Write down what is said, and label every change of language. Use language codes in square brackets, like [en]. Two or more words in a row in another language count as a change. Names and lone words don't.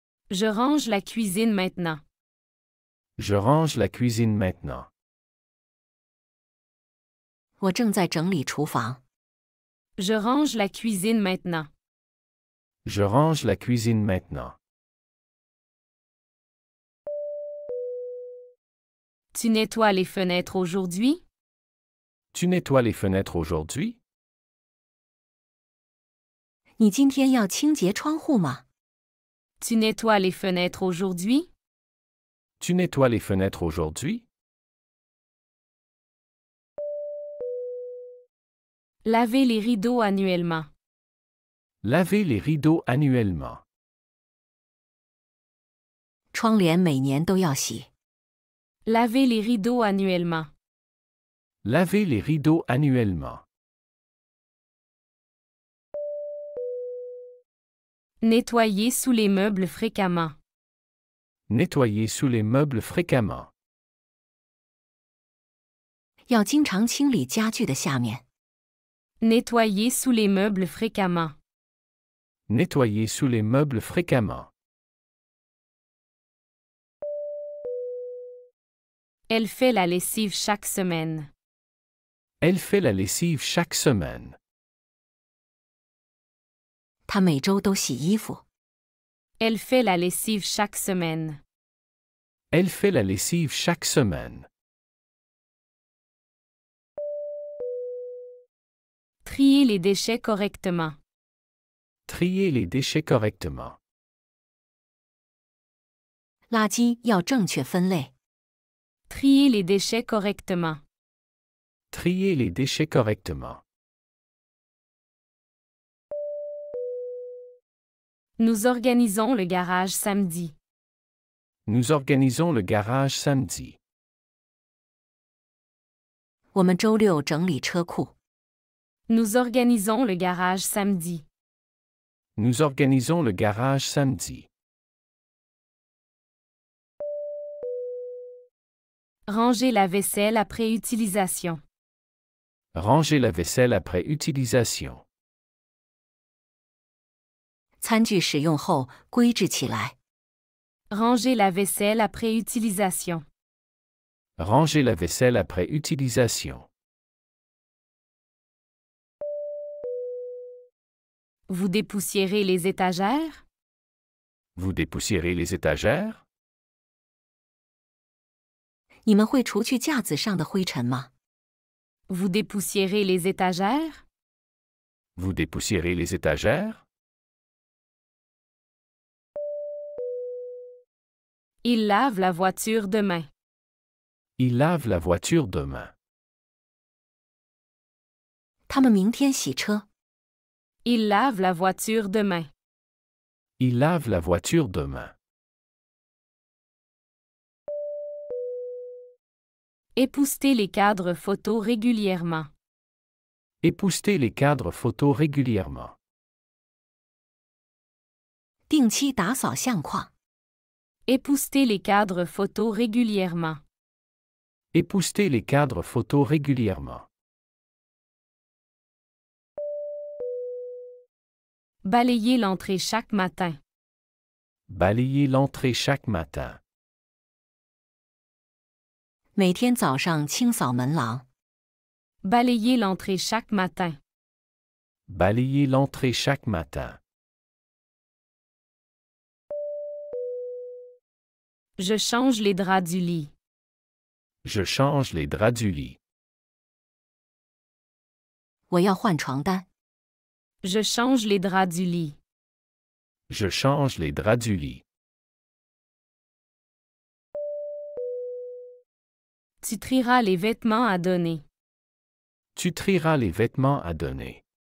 [fr] Je range la cuisine maintenant. Je range la cuisine maintenant. [zh] 我正在整理厨房。 [fr] Je range la cuisine maintenant. Je range la cuisine maintenant. Tu nettoies les fenêtres aujourd'hui? Tu nettoies les fenêtres aujourd'hui? [zh] 你今天要清洁窗户吗？ [fr] Tu nettoies les fenêtres aujourd'hui? Tu nettoies les fenêtres aujourd'hui? Laver les rideaux annuellement. Laver les rideaux annuellement. [zh] 窗帘每年都要洗。 [fr] Laver les rideaux annuellement. Laver les rideaux annuellement. Nettoyer sous les meubles fréquemment. Nettoyer sous les meubles fréquemment. [zh] 要经常清理家具的下面。 [fr] Nettoyer sous les meubles fréquemment. Nettoyer sous les meubles fréquemment. Elle fait la lessive chaque semaine. Elle fait la lessive chaque semaine. [zh] 她每周都洗衣服。 [fr] Elle fait la lessive chaque semaine. Elle fait la lessive chaque semaine. Trier les déchets correctement. Trier les déchets correctement. [zh] 垃圾要正确分类。 [fr] Trier les déchets correctement. Trier les déchets correctement. Nous organisons le garage samedi. Nous organisons le garage samedi. [zh] 我们周六整理车库。 [fr] Nous organisons le garage samedi. Nous organisons le garage samedi. Ranger la vaisselle après utilisation. Ranger la vaisselle après utilisation. [zh] 餐具使用后归置起来。 [fr] Ranger la vaisselle après utilisation. Ranger la vaisselle après utilisation. Vous dépoussiérez les étagères? Vous dépoussiérez les étagères? [zh] 你们会除去架子上的灰尘吗？ [fr] Vous dépoussiérez les étagères? Vous dépoussiérez les étagères? Il lave la voiture demain. Il lave la voiture demain. [zh] 他们明天洗车。 [fr] Il lave la voiture demain. Il lave la voiture demain. Épousseter les cadres photos régulièrement. Épousseter les cadres photos régulièrement. [zh] 定期打扫相框。 [fr] Épousseter les cadres photos régulièrement. Épousseter les cadres photos régulièrement. Balayer l'entrée chaque matin. Balayer l'entrée chaque matin. [zh] 每天早上清扫门廊。 [fr] Balayer l'entrée chaque matin. Balayer l'entrée chaque matin. Je change les draps du lit. Je change les draps du lit. [zh] 我要换床单。 [fr] Je change les draps du lit. Je change les draps du lit. Tu trieras les vêtements à donner. Tu trieras les vêtements à donner.